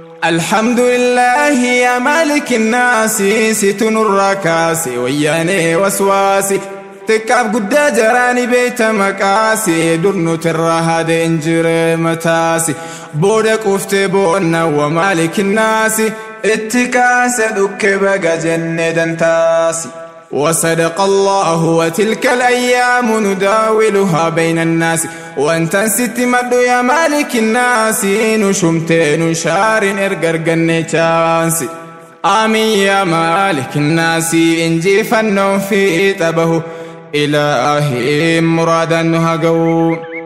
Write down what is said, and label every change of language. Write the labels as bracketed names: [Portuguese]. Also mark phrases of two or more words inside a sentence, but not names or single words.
[Oromo] Alhamdulillaahi, [Arabic] يا مالك الناس, [Oromo] situ nurraa kaase wayyaanee waswaasi. Xiqqaaf guddaa jaraani beeyta maqaasi, dur nuti irraa haadee hin jire mataasi. Booda quuftee boonna [Arabic] وا مالك الناس, [Oromo] itti kaase dhukke baga jennee dantaasi. [Arabic] وصدق الله، وتلك الأيام نداولها بين الناس. [Oromo] Wantan sitti madhu [Arabic] يا مالك الناس, [Oromo] nu shumtee nu shaarin erga arganne chaansi. [Arabic] آمين يا مالك الناس, [Oromo] injifannoon fiixa bahu, Ilaahiin muraadaan nu haa ga'u.